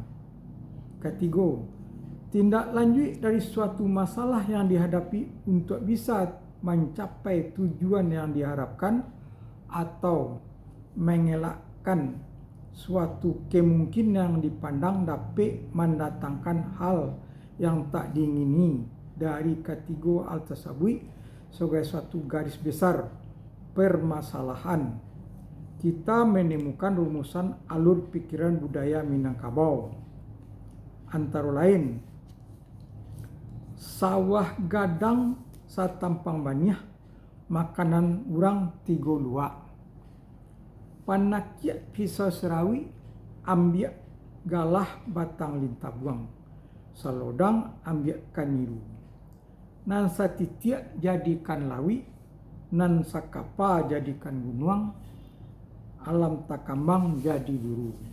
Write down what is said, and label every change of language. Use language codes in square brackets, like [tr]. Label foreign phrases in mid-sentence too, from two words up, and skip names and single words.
[id] Ketiga, tindak lanjut dari suatu masalah yang dihadapi untuk bisa mencapai tujuan yang diharapkan atau mengelakkan suatu kemungkinan yang dipandang dapat mendatangkan hal yang tak diingini. Dari ketiga hal tersebut sebagai suatu garis besar permasalahan, kita menemukan rumusan alur pikiran budaya Minangkabau. Antara lain, [min] sawah gadang satampang baniah, makanan urang tiga luak. Panakiat pisau serawi, ambiak galah batang lintah buang. Salodang ambiak kaniru. Nan satitiak jadikan lawi, nan sakapa jadikan gunuang, alam takambang jadi duru.